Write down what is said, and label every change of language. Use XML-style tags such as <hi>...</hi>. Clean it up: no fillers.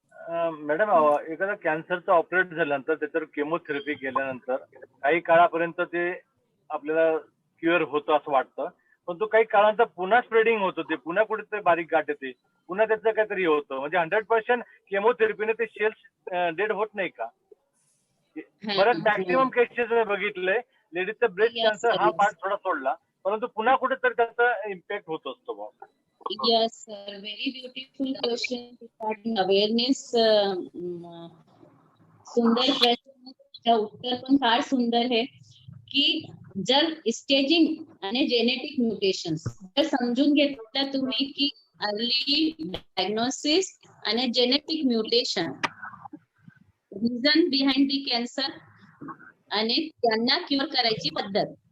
<mr>Madam, एखादा कॅन्सरचं operate झाल्यानंतर त्याच्यावर केमोथेरपी केल्यानंतर काही काळापर्यंत ते आपल्याला क्युअर होतं असं वाटतं, पण तो काही काळानंतर पुन्हा स्प्रेडिंग होतं, ते पुन्हा कुठेतरी बारीक गाठ येते, पुन्हा त्याचं काहीतरी होतं. म्हणजे 100% केमोथेरपीने ते सेल्स डेड होत नाही का? बरं, मॅक्सिमम केसेस बघितले लेडीजचा ब्रेस्ट कॅन्सर हा पार्ट थोडा सोडला, परंतु पुन्हा कुठेतरी त्याचा इम्पॅक्ट होत असतो.</mr> <en>Yes, sir. Very beautiful question regarding awareness.</en> <mr>सुंदर प्रश्न, त्याचं उत्तर पण फार सुंदर आहे की जर स्टेजिंग आणि जेनेटिक म्युटेशन्स जर समजून घेतलं तुम्ही की अर्ली डायग्नोसिस आणि genetic mutation reason behind the cancer आणि त्यांना क्युअर करायची पद्धत.</mr>